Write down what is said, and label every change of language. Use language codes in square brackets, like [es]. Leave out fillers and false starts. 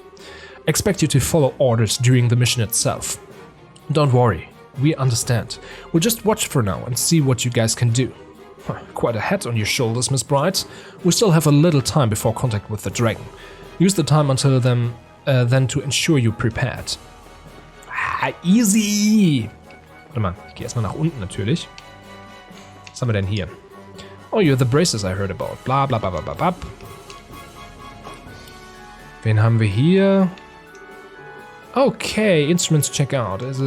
[en] I expect you to follow orders during the mission itself. Don't worry, we understand. We'll just watch for now and see what you guys can do. Quite a head on your shoulders, Miss Bright. We still have a little time before contact with the Dragon. Use the time until then to ensure you're prepared. Easy! [de] Warte mal, ich gehe erstmal nach unten natürlich. Was haben wir denn hier? [en] Oh, you're the braces I heard about. Bla bla bla bla bla bla. [de] Wen haben wir hier? Okay, Instruments check out.